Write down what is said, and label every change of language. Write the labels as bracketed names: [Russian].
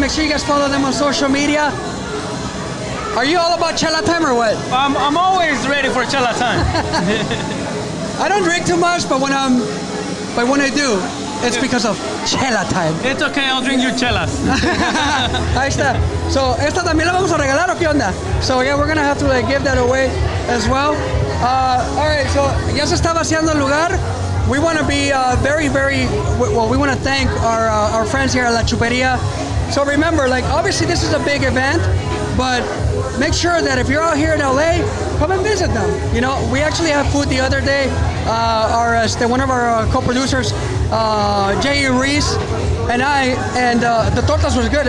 [English] Make sure you guys follow them on social media. Are you all about Chela Time or what? I'm always ready for Chela time. I don't drink too much, but when I do, it's because of Chela Time. It's okay, I'll drink your chelas. [Spanish] Ahí está. So, esta también la vamos a regalar o qué onda? [English] So, yeah, we're gonna have to give that away as well. All right, so [Spanish] ya se está vaciando el lugar. [English] We want to be we want to thank our friends here at La Chuperia. So remember, obviously this is a big event, but make sure that if you're out here in LA, come and visit them. We actually had food the other day. One of our co-producers, Jay Reese, and the tortas was good.